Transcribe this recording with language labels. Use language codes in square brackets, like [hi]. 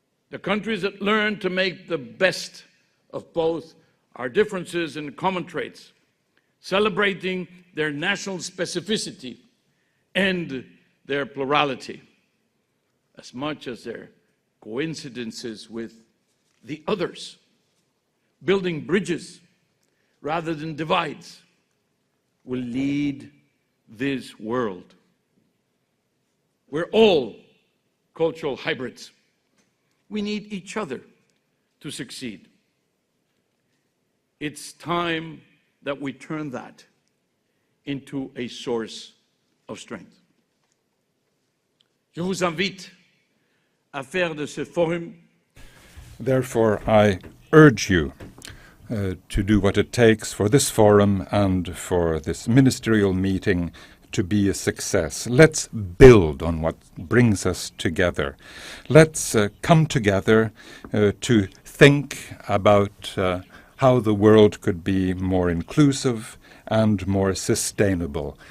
[en] The countries that learn to make the best of both our differences and common traits, celebrating their national specificity and their plurality, as much as their coincidences with the others, building bridges rather than divides, will lead this world. We're all cultural hybrids. We need each other to succeed. It's time that we turn that into a source of strength. [fr] Je vous invite à faire de ce forum. [en] Therefore, I urge you to do what it takes for this forum and for this ministerial meeting to be a success. Let's build on what brings us together. Let's come together to think about how the world could be more inclusive and more sustainable.